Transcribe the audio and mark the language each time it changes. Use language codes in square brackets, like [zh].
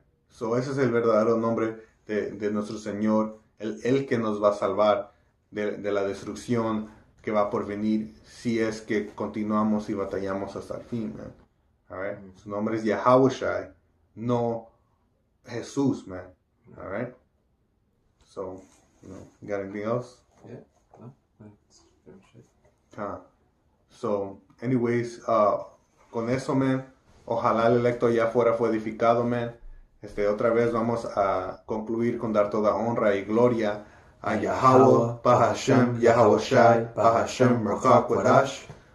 [es] So ese es el verdadero nombre de nuestro Señor, el que nos va a salvar de la destrucción que va por venir, si es que continuamos y batallamos hasta el fin, man. Su nombre es Yahawashi, no Jesús, man. [en] So, you got anything else? Yeah, no, that's pretty much it. So, anyways, [es] con eso, man, ojalá el electo allá afuera fue edificado, man. Otra vez vamos a concluir con dar toda honra y gloria a Yahweh, Bahashem, Yahawashi, Bahashem, Merchakwadash.